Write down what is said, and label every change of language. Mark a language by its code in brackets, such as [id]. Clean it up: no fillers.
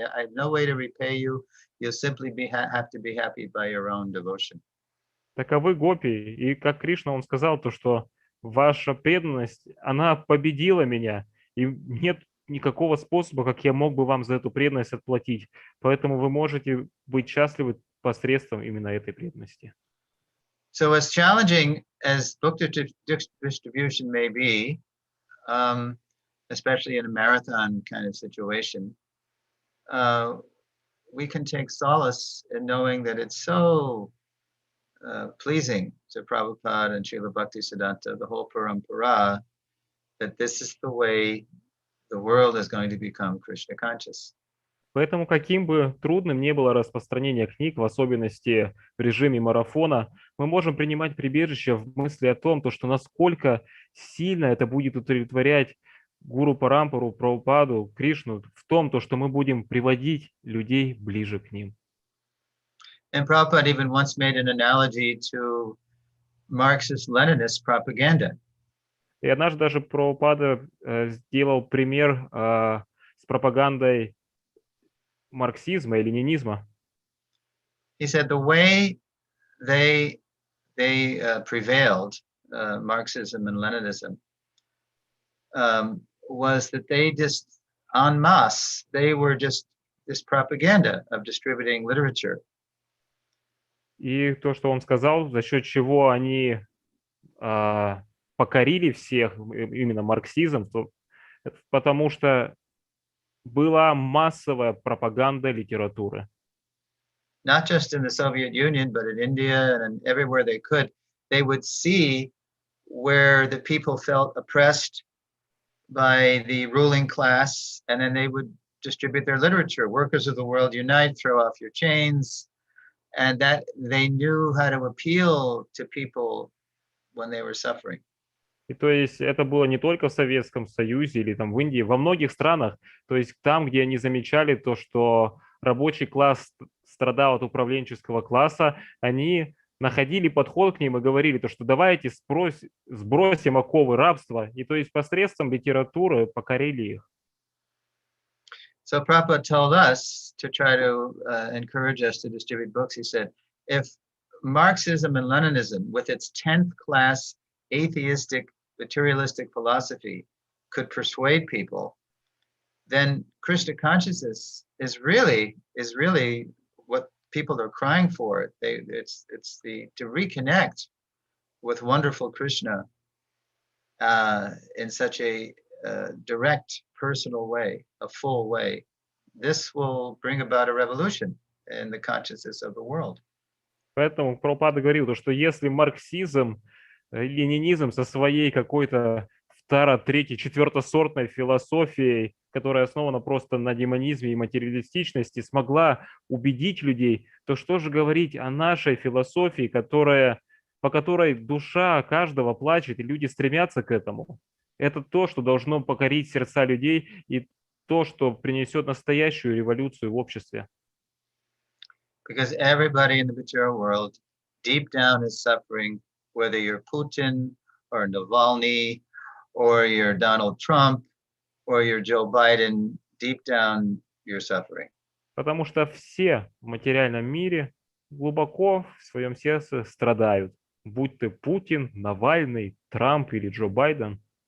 [en] I have no way to repay you. You'll simply have to be happy by your own devotion." [ru] Таковы гопи. И как Кришна, он сказал то, что ваша преданность, она победила меня. И нет никакого способа, как я мог бы вам за эту преданность отплатить. Поэтому вы можете быть счастливы посредством именно этой преданности. [en] So as challenging as book distribution may be, especially in a marathon kind of situation, we can take solace in knowing that it's so pleasing to Prabhupada and Srila Bhaktisiddhanta, the whole Parampara, that this is the way the world is going to become Krishna conscious. [ru] Поэтому, каким бы трудным ни было распространение книг, в особенности в режиме марафона, мы можем принимать прибежище в мысли о том, что насколько сильно это будет удовлетворять Гуру Парампару, Прабхупаду, Кришну, в том, что мы будем приводить людей ближе к ним. [en] And Prabhupada even once made an analogy to Marxist-Leninist propaganda. [ru] И однажды даже Прабхупада сделал пример с пропагандой марксизма и ленинизма. [en] He said the way they prevailed, Marxism and Leninism, was that they just en masse, they were just this propaganda of distributing literature. [ru] И то, что он сказал, за счет чего они покорили всех, именно марксизм, потому что была массовая пропаганда литературы. [en] Not just in the Soviet Union, but in India and everywhere they could, they would see where the people felt oppressed by the ruling class, and then they would distribute their literature. Workers of the world unite, throw off your chains. And that they knew how to appeal to people when they were suffering. [ru] И то есть это было не только в Советском Союзе или там в Индии, во многих странах, то есть там, где они замечали то, что рабочий класс страдал от управленческого класса, они находили подход к ним и говорили то, что давайте сбросим оковы рабства, и то есть посредством литературы покорили их. [en] So Prabhupada told us to try to encourage us to distribute books. He said, if Marxism and Leninism, with its 10th class atheistic, materialistic philosophy, could persuade people, then Krishna consciousness is really what people are crying for. It's to reconnect with wonderful Krishna in such a direct, personal way, a full way. This will bring about a revolution in the consciousness of the world. [ru] Поэтому Прабхупада говорил, что если марксизм, ленинизм со своей какой-то третьей, четвертосортной философией, которая основана просто на демонизме и материалистичности, смогла убедить людей, то что же говорить о нашей философии, по которой душа каждого плачет, и люди стремятся к этому. Это то, что должно покорить сердца людей, и то, что принесет настоящую революцию в обществе. Because everybody in the material world deep down is suffering, whether you're Putin or Navalny or you're Donald Trump or you're Joe Biden, deep down you're suffering. Потому что все в материальном мире глубоко в своем сердце страдают. Будь ты Путин, Навальный, Трамп или Джо Байден.